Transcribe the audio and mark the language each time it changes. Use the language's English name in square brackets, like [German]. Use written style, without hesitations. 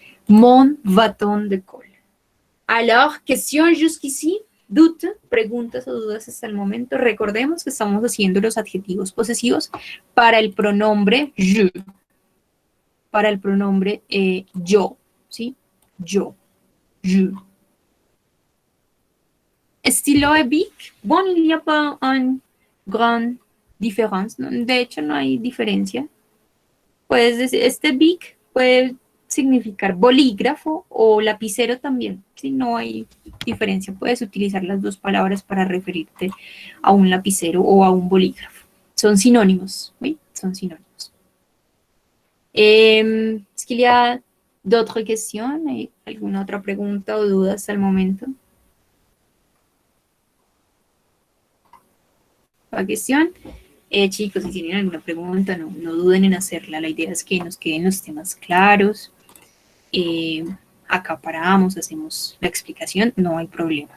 [French] Mon bâton de colle. Alors, question jusqu'ici, doute, [Spanish] preguntas o dudas hasta el momento. Recordemos que estamos haciendo los adjetivos posesivos para el pronombre je, para el pronombre yo, ¿sí? Yo, je. [French] Estilo épique, bon, il n'y a pas une grande différence. [Spanish] De hecho, no hay diferencia. Puedes decir, este big puede significar bolígrafo o lapicero también. Si no hay diferencia, puedes utilizar las dos palabras para referirte a un lapicero o a un bolígrafo. Son sinónimos, ¿sí? Son sinónimos. [French] ¿Es qu'il y a d'autres questions? [Spanish] ¿Hay alguna otra pregunta o duda hasta el momento? ¿La cuestión? Chicos, si tienen alguna pregunta, no duden en hacerla. La idea es que nos queden los temas claros. Acá paramos, hacemos la explicación, no hay problema.